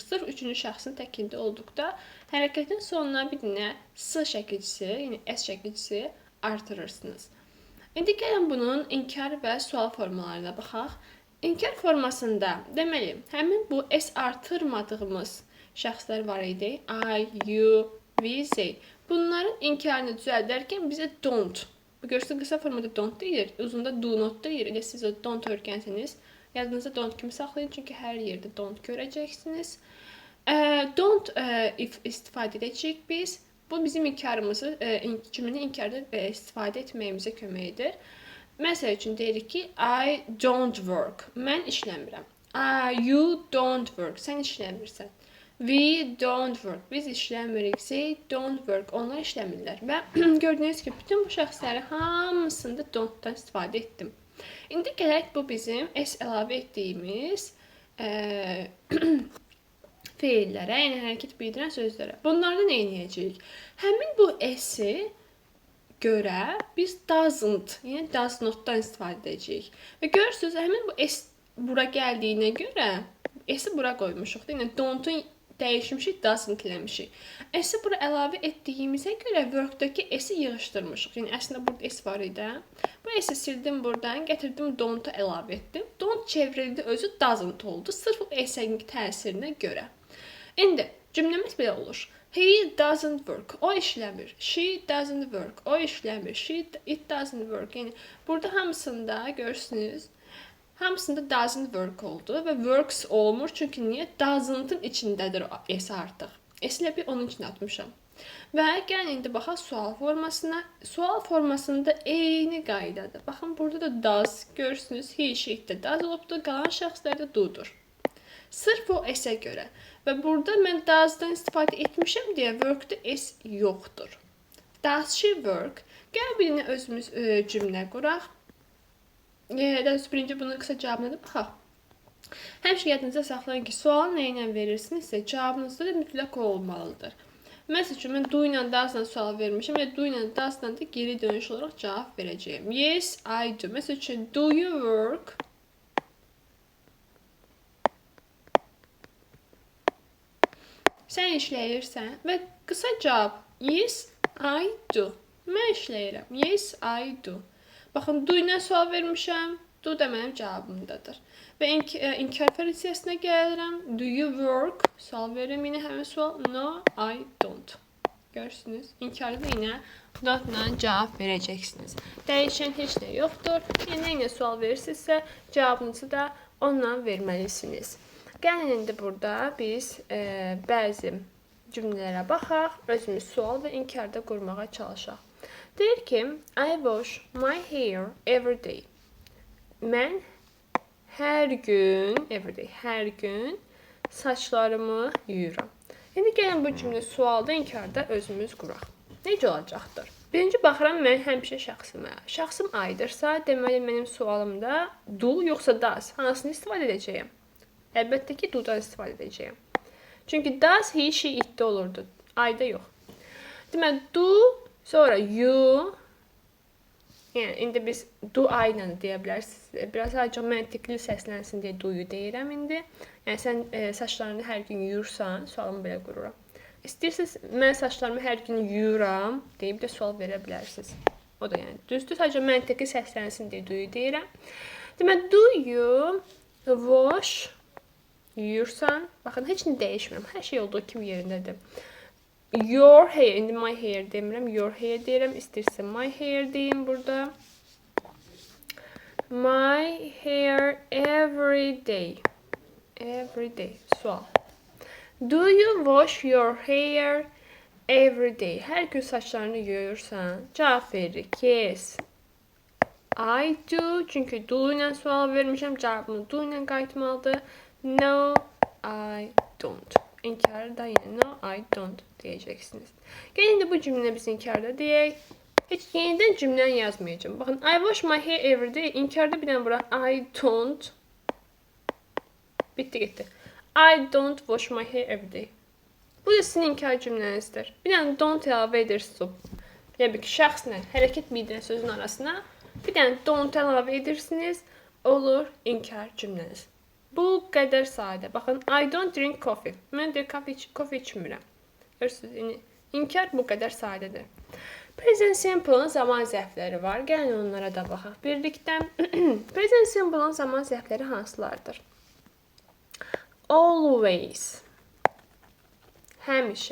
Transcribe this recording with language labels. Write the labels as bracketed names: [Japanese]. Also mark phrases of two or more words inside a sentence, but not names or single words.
[Azerbaijani] Sırf üçüncü şəxsin təkində olduqda hərəkətin sonuna bir dənə s şəkilçisi, yəni s şəkilçisi artırırsınız. İndi gəlin bunun inkar və sual formalarına baxaq. İnkar formasında deməli, həmin bu s artırmadığımız şəxslər var idi. [English] I, you, we, they. [Azerbaijani] Bunların inkarını düzəldərkən bizə don't. Görürsünüz, qısa formada don't deyir, uzunda [English] do not [Azerbaijani] deyir. Elə siz o don't öyrənsəniz, yadınızda don't kimi saxlayın, çünki hər yerdə don't görəcəksiniz. Don't istifadə edəcəyik biz. Bu bizim inkarımızı, cümləni inkarda istifadə etməyimizə kömək edir. Məsəl üçün deyirik ki, [English] I don't work. [Azerbaijani] Mən işləmirəm. [English] You don't work. [Azerbaijani] Sən işləmirsən. [English] We don't work. [Azerbaijani] Biz işləmirik. [English] They don't work. [Azerbaijani] Onlar işləmirlər. Və gördüyünüz kimi bütün bu şəxsləri hamısında don't-dan istifadə etdim. İndi gələk bu bizim s əlavə etdiyimiz feillərə, yəni hərəkət bildirən sözlərə. Bunlardan nə edəcəyik? Həmin bu s-i görə biz doesn't, yəni [English] does not- [Azerbaijani] dan istifadə edəcəyik. Və görürsünüz, həmin bu s bura gəldiyinə görə s-i bura qoymuşuq. Yəni don't-un dəyişmişik, doesn't eləmişik. S-i bura əlavə etdiyimizə görə work-daki s-i yığışdırmışıq. Yəni əslində burada s var idi. Bu s-i sildim buradan, gətirdim don't-u əlavə etdim. Don't çevrildi, özü doesn't oldu. Sırf o s-in təsirinə görə. İndi cümləmiz belə olur. [English] He doesn't work. [Azerbaijani] O işləmir. [English] She doesn't work. [Azerbaijani] O işləmir. [English] It doesn't work. [Azerbaijani] Yəni burada hamısında görürsünüz, hamısında [English] doesn't work [Azerbaijani] oldu və works olmur. Çünki niyə? Doesn't-ın içindədir s artıq. S-lə bir onun için atmışam. Və gəlin indi baxaq sual formasına. Sual formasında eyni qaydadır. Baxın, burada da does. Görürsünüz, [English] he, she, [Azerbaijani] it-də does olubdur. Qalan şəxslərdə do'dur. Sırf o s-ə görə. Və burada mən does-dan istifadə etmişəm deyə work-da s yoxdur. [English] Does she work? [Azerbaijani] Gəl birinə özümüz cümlə quraq. Birinci bunun qısa cavabına da baxaq. Həmişə yadınıza saxlayın ki, sualı nə ilə verirsinizsə, cavabınızda da mütləq olmalıdır. Məsəl üçün, mən do ilə does-dan sual vermişəm və do ilə does-dan da geri dönüş olaraq cavab verəcəyim. [English] Yes, I do. [Azerbaijani] Məsəl üçün, [English] do you work? [Azerbaijani] Sən işləyirsən və qısa cavab, [English] yes, I do. [Azerbaijani] Mən işləyirəm. [English] Yes, I do. [Azerbaijani] Baxın, do ilə sual vermişəm. Do da mənim cavabımdadır. Və inkar fraziyyəsinə gəlirəm. [English] Do you work? [Azerbaijani] Sual verirəm. Yine həmin sual. [English] No, I don't. [Azerbaijani] Görürsünüz. İnkarda da yine not-la cavab verəcəksiniz. Dəyişən heç nə yoxdur. Yine sual verirsinizsə, cavabınızı da onunla verməlisiniz. Gəlin indi burada biz bəzi cümlələrə baxaq. Özümüz sual və inkarda qurmağa çalışaq. Deyir ki, [English] I wash my hair every day. [Azerbaijani] Mən hər gün, [English] every day, [Azerbaijani] hər gün saçlarımı yuyuram. İndi gəlin bu cümlə sualda, inkarda özümüz quraq. Necə olacaqdır? Birinci baxıram mən həmişə şəxsimə. Şəxsim I'dırsa, deməli mənim sualımda do yoxsa does hansını istifadə edəcəyəm? Əlbəttə ki, do-dan istifadə edəcəyəm. Çünki [English] does, he, she, [Azerbaijani] it-də olurdu. I-da yox. Deməli, do, sonra you. Yəni, indi biz [English] do I- [Azerbaijani] la deyə bilərsiniz. Biraz acı məntiqli səslənsin deyə do-yu deyirəm indi. Yəni, sən saçlarını hər gün yuyursan, sualımı belə qururam. İstəyirsiniz, mən saçlarımı hər gün yuyuram deyib də sual verə bilərsiniz. O da yəni, düzdür, sadəcə məntiqli səslənsin deyə do-yu deyirəm. Deməli, [English] do you wash [Azerbaijani] yuyursan, baxın, heç nə dəyişmirəm. Hər şey olduğu kimi yerindədir. [English] Your hair, [Azerbaijani] indi [English] my hair [Azerbaijani] demirəm, [English] your hair [Azerbaijani] deyirəm. İstəyirsə [English] my hair [Azerbaijani] deyim burada. [English] My hair every day. Every day. Sual. Do you wash your hair every day? [Azerbaijani] Hər gün saçlarını yuyursan, cavab veririk. [English] Yes. I do. [Azerbaijani] Çünki do ilə sual vermişəm. Cavabımı do ilə qayıtmalıdır. [English] No, I don't. [Azerbaijani] İnkarda yine [English] no, I don't [Azerbaijani] deyəcəksiniz. Gəlin indi bu cümlə biz inkarda deyək. Heç yenidən cümləni yazmayacağım. Baxın, [English] I wash my hair every day. [Azerbaijani] İnkarda bir dənə bura [English] I don't. [Azerbaijani] Bitti getdi. [English] I don't wash my hair every day. [Azerbaijani] Bu da sizin inkar cümlənizdir. Bir dənə don't əlavə edirsiniz. Yəni ki, şəxslə hərəkət bildirən sözün arasına bir dənə don't əlavə edirsiniz. Olur inkar cümləniz. Bu qədər sadə. Baxın, [English] I don't drink coffee. [Azerbaijani] Mən də kofe içmirəm. Görürsünüz, inkar bu qədər sadədir. [English] Present simple- [Azerbaijani] ın zaman zərfləri var. Gəlin onlara da baxaq birlikdə. [English] Present simple- [Azerbaijani] ın zaman zərfləri hansılardır? [English] Always. Həmişə.